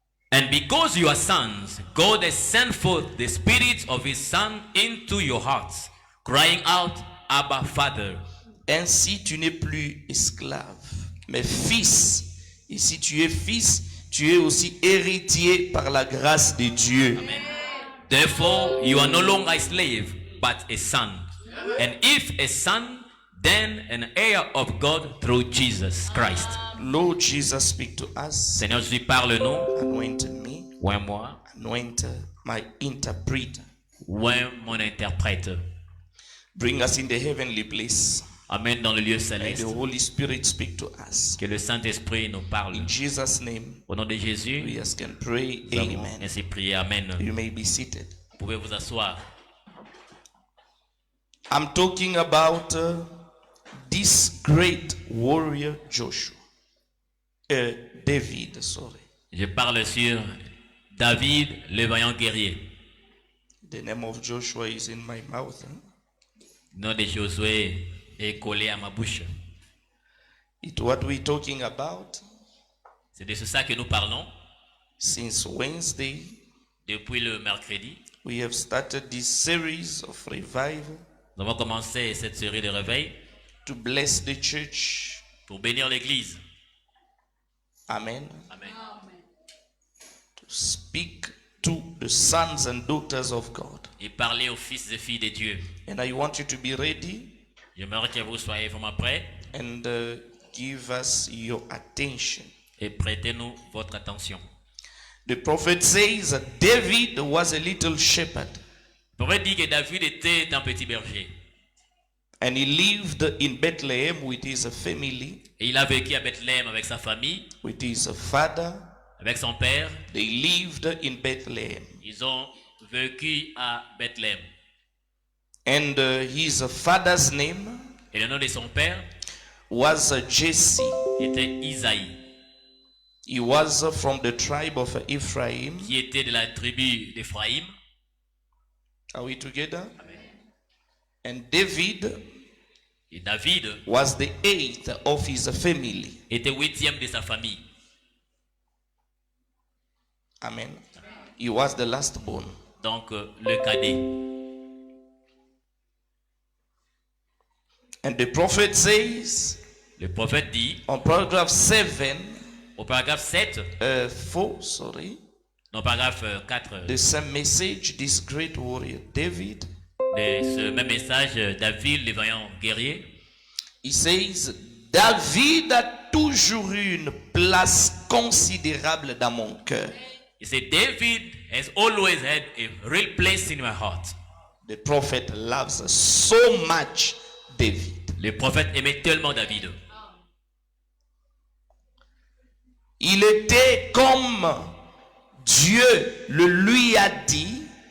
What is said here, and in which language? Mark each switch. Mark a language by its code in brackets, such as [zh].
[en] And because you are sons, God has sent forth the Spirit of His Son into your hearts, crying out, Abba, Father. [fr] Ainsi tu n'es plus esclave, mais fils. Et si tu es fils, tu es aussi héritier par la grâce de Dieu. Amen. [en] Therefore, you are no longer a slave, but a son. And if a son, then an heir of God through Jesus Christ. Lord Jesus, speak to us. [fr] Seigneur Jésus, parle-nous. [en] Anoint me. [fr] Oins-moi. [en] Anoint my interpreter. [fr] Oins mon interprète. [en] Bring us in the heavenly place. [fr] Amène dans le lieu [en] May [fr] céleste. [en] the Holy Spirit speak to us. [fr] Que le Saint-Esprit nous parle. [en] In Jesus' name, [fr] Au nom de Jésus, [en] we ask and pray. [fr] nous avons [en] Amen. [fr] ainsi prié. Amen. [en] You may be seated. [fr] Vous pouvez vous asseoir. [en] I'm talking about this great warrior Joshua. David, sorry. [fr] Je parle sur David, le vaillant guerrier. [en] The name of Joshua is in my mouth. [fr] Le nom de Josué est collé à ma bouche. [en] It's what we're talking about [fr] C'est de ça que nous parlons [en] since Wednesday. [fr] depuis le mercredi. [en] We have started this series of revival [fr] Nous avons commencé cette série de réveil [en] to bless the church. [fr] pour bénir l'Église. [en] Amen. [fr] Amen. [en] To speak to the sons and daughters of God. [fr] Et parler aux fils et filles de Dieu. [en] And I want you to be ready [fr] J'aimerais que vous soyez vraiment prêts [en] and give us your attention. [fr] et prêtez-nous votre attention. [en] The prophet says that David was a little shepherd [fr] On pourrait dire que David était un petit berger. [en] and he lived in Bethlehem with his family, [fr] Et il a vécu à Bethléem avec sa famille, [en] with his father. [fr] avec son père. [en] They lived in Bethlehem. [fr] Ils ont vécu à Bethléem. [en] And his father's name [fr] Et le nom de son père [en] was Jesse. [fr] était Isaïe, [en] He was from the tribe of Ephraim. [fr] qui était de la tribu d'Éphraïm. [en] Are we together? And David [fr] Et David [en] was the eighth of his family. [fr] était huitième de sa famille. [en] Amen. He was the last born. [fr] Donc le cadet. [en] And the prophet says [fr] Le prophète dit [en] on paragraph 7, [fr] au paragraphe 7, [en] 4, sorry, [fr] non paragraphe 4 [en] the same message, this great warrior David, [fr] de ce même message, David, le vaillant guerrier, [en] he says, [fr] David a toujours eu une place considérable dans mon cœur. [en] he said, David has always had a real place in my heart. The prophet loves so much David. [fr] Le prophète aimait tellement David. Il était comme Dieu le lui a dit,